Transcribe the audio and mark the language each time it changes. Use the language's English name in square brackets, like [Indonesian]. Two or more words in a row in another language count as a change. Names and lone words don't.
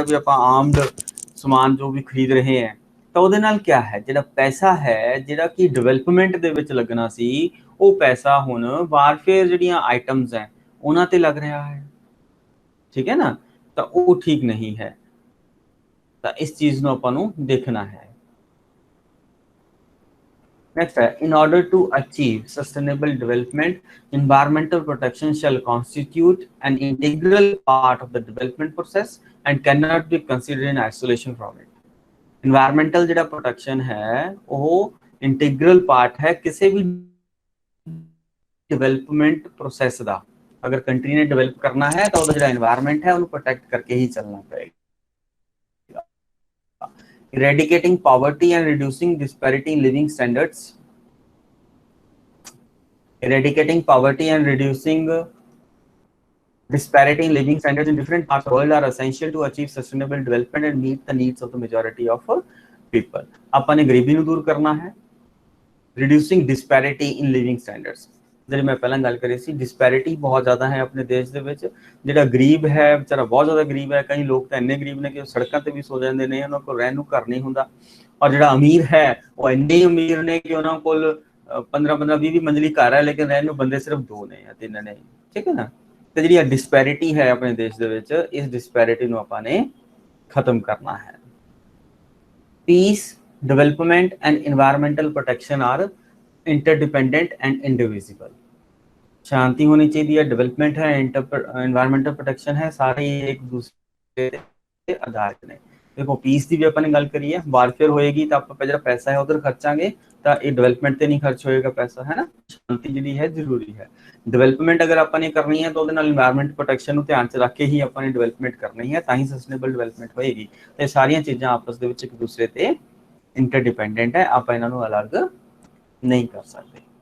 [Punjabi] ਵੀ ਆਪਾਂ ਆਰਮਡ ਸਮਾਨ ਜੋ ਵੀ ਖਰੀਦ ਰਹੇ ਹਾਂ ਤਾਂ ਉਹਦੇ ਨਾਲ ਕੀ ਹੈ ਜਿਹੜਾ ਪੈਸਾ ਹੈ ਜਿਹੜਾ ਕਿ ਡਿਵੈਲਪਮੈਂਟ ਦੇ ਵਿੱਚ ਲੱਗਣਾ ਸੀ ਉਹ ਪੈਸਾ ਹੁਣ ਵਾਰਫੇਅਰ ਜਿਹੜੀਆਂ ਆਈਟਮਸ ਹੈ ਉਹਨਾਂ ਤੇ ਲੱਗ ਰਿਹਾ ਹੈ ਠੀਕ ਹੈ ਨਾ ਤਾਂ ਉਹ ਠੀਕ ਨਹੀਂ ਹੈ ਤਾਂ ਇਸ ਚੀਜ਼ ਨੂੰ ਆਪਾਂ ਨੂੰ ਦੇਖਣਾ ਹੈ [English] Next, in order to achieve sustainable development, environmental protection shall constitute an integral part of the development process and cannot be considered in isolation from it. [Punjabi] Environmental ਜਿਹੜਾ protection ਹੈ ਉਹ [English] integral part [Punjabi] ਹੈ ਕਿਸੇ ਵੀ [English] development process [Punjabi] ਦਾ ਅਗਰ country ਨੇ develop ਕਰਨਾ ਹੈ ਤਾਂ ਉਹਦਾ ਜਿਹੜਾ environment ਹੈ ਉਹਨੂੰ protect ਕਰਕੇ ਹੀ ਚੱਲਣਾ ਪਏਗਾ. [English] Eradicating poverty and reducing disparity in living standards. Eradicating poverty and reducing disparity in living standards in different parts of the world are essential to achieve sustainable development and meet the needs of the majority of people. [Punjabi] ਆਪਾਂ ਨੇ ਗਰੀਬੀ ਨੂੰ ਦੂਰ ਕਰਨਾ ਹੈ [English] reducing disparity in living standards. [Punjabi] ਜਿਹੜੀ ਮੈਂ ਪਹਿਲਾਂ ਗੱਲ ਕਰੀ ਸੀ ਡਿਸਪੈਰਿਟੀ ਬਹੁਤ ਜ਼ਿਆਦਾ ਹੈ ਆਪਣੇ ਦੇਸ਼ ਦੇ ਵਿੱਚ ਜਿਹੜਾ ਗਰੀਬ ਹੈ ਵਿਚਾਰਾ ਬਹੁਤ ਜ਼ਿਆਦਾ ਗਰੀਬ ਹੈ ਕਈ ਲੋਕ ਤਾਂ ਇੰਨੇ ਗਰੀਬ ਨੇ ਕਿ ਸੜਕਾਂ ਤੇ ਵੀ ਸੋ ਜਾਂਦੇ ਨੇ ਉਹਨਾਂ ਕੋਲ ਰਹਿਣ ਨੂੰ ਘਰ ਨਹੀਂ ਹੁੰਦਾ ਔਰ ਜਿਹੜਾ ਅਮੀਰ ਹੈ ਉਹ ਇੰਨੇ ਅਮੀਰ ਨੇ ਕਿ ਉਹਨਾਂ ਕੋਲ 15-20 ਮੰਜ਼ਲੀ ਘਰ ਹੈ ਲੇਕਿਨ ਰਹਿਣ ਨੂੰ ਬੰਦੇ ਸਿਰਫ 2 ਨੇ ਜਾਂ 3 ਨੇ ਠੀਕ ਹੈ ਨਾ ਤੇ ਜਿਹੜੀ ਡਿਸਪੈਰਿਟੀ ਹੈ ਆਪਣੇ ਦੇਸ਼ ਦੇ ਵਿੱਚ ਇਸ ਡਿਸਪੈਰਿਟੀ ਨੂੰ ਆਪਾਂ ਨੇ ਖਤਮ ਕਰਨਾ ਹੈ [English] peace development and environmental protection are interdependent and indivisible. [Hindi] शांति होनी चाहिए डेवलपमेंट है [English] environmental protection [Hindi] है सारे एक दूसरे के आधारित ने देखो पीस की भी अपन गल करी है वारफेयर होएगी तो आप जो पैसा है उधर खर्चांगे तो ये डेवलपमेंट से नहीं खर्च होएगा पैसा है ना शांति जी है जरूरी है डेवलपमेंट अगर अपन करनी है तो [English] environment protection [Hindi] ध्यान च रख के ही अपन डेवलपमेंट करनी है ताकि [English] sustainable development [Hindi] होएगी तो सारिया चीज़ा आपस के एक दूसरे से इंटरडिपेंडेंट है आप इन्हों अलग नहीं कर सकते